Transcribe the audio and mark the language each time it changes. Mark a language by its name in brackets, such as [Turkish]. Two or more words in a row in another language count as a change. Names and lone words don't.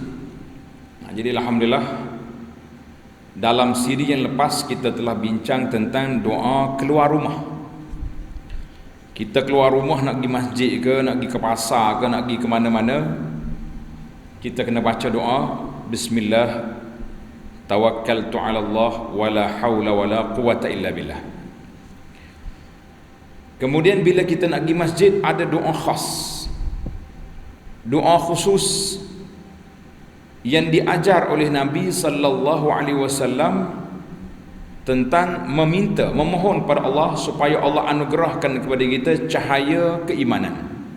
[Malay] Jadi alhamdulillah, dalam siri yang lepas kita telah bincang tentang doa keluar rumah. Kita keluar rumah nak pergi masjid ke, nak pergi ke pasar ke, nak pergi ke mana-mana, kita kena baca doa [Arabic] بسم الله توكلت على الله ولا حول ولا قوة إلا بالله. [Malay] Kemudian bila kita nak pergi masjid, ada doa khas, doa khusus yang diajar oleh Nabi [Arabic] صلى الله عليه وسلم [Malay] tentang meminta, memohon pada Allah supaya Allah anugerahkan kepada kita cahaya keimanan,